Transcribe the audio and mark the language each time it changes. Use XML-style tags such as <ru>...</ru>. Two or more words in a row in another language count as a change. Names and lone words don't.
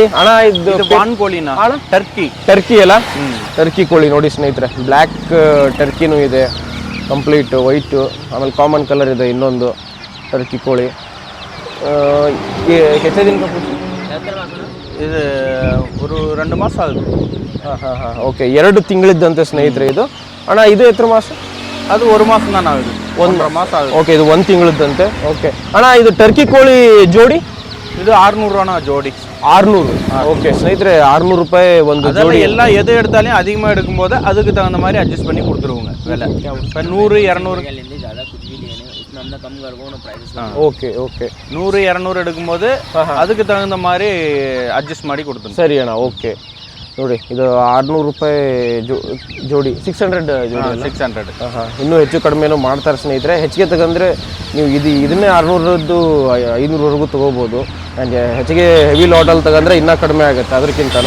<kn>ಅಣ್ಣ ಇದು ಪಾನ್ ಕೋಳಿನ ಅಣ್ಣ, ಟರ್ಕಿ ಅಲ್ಲ? ಟರ್ಕಿ ಕೋಳಿ ನೋಡಿ ಸ್ನೇಹಿತರೆ, ಬ್ಲ್ಯಾಕ್ ಟರ್ಕಿನೂ ಇದೆ, ಕಂಪ್ಲೀಟ್ ವೈಟು. ಆಮೇಲೆ ಕಾಮನ್ ಕಲರ್ ಇದೆ ಇನ್ನೊಂದು ಟರ್ಕಿ ಕೋಳಿ. ಹೆಚ್ಚು ದಿನ ಇದು</kn> <ta>ஒரு 2 மாசம்</ta> <kn>ಆಗುತ್ತೆ. ಹಾಂ ಓಕೆ 2 ತಿಂಗಳಿದ್ದಂತೆ ಸ್ನೇಹಿತರೆ ಇದು. ಅಣ್ಣ ಇದು ಎತ್ತರ ಮಾಸ? ಅದು 1 ಮಾಸ ನಾವು ಇದು 1 ಮಾಸ ಆಗುತ್ತೆ. ಓಕೆ ಇದು 1 ತಿಂಗಳಿದ್ದಂತೆ. ಓಕೆ ಅಣ್ಣ, ಇದು ಟರ್ಕಿ ಕೋಳಿ ಜೋಡಿ ಇದು 600 ಅಣ್ಣ ಜೋಡಿ. 600.</kn> <ta>ஓகே ஸ்நேகிதரே 600 ரூபாய் வந்து ஜோடி. எல்லாம் எது எடுத்தாலும் அதிகமாக எடுக்கும்போது அதுக்கு தகுந்த மாதிரி அட்ஜஸ்ட் பண்ணி கொடுத்துருவோங்க விலை. இப்போ 100 200</ta> <en>okay okay</en> <ta>100 200 எடுக்கும்போது அதுக்கு தகுந்த மாதிரி</ta> <kn>ಅಡ್ಜಸ್ಟ್ ಮಾಡಿ ಕೊಡ್ತೀನಿ. ಸರಿ ಅಣ್ಣ. ಓಕೆ ನೋಡಿ, ಇದು 600 ರೂಪಾಯಿ ಜೋಡಿ. 600 ಜೋಡಿ. 600. ಇನ್ನೂ ಹೆಚ್ಚು ಕಡಿಮೆನೂ ಮಾಡ್ತಾರೆ ಸ್ನೇಹಿತರೆ. ಹೆಚ್ಚಿಗೆ ತಗೊಂಡ್ರೆ ನೀವು ಇದನ್ನೇ 600ದ್ದು 500ವರೆಗೂ ತೊಗೋಬೋದು. ಆ್ಯಂಡ್ ಹೆಚ್ಚಿಗೆ ಹೆವಿ ಲಾಟಲ್ಲಿ ತಗೊಂಡ್ರೆ ಇನ್ನೂ ಕಡಿಮೆ ಆಗುತ್ತೆ ಅದಕ್ಕಿಂತನೂ.</kn>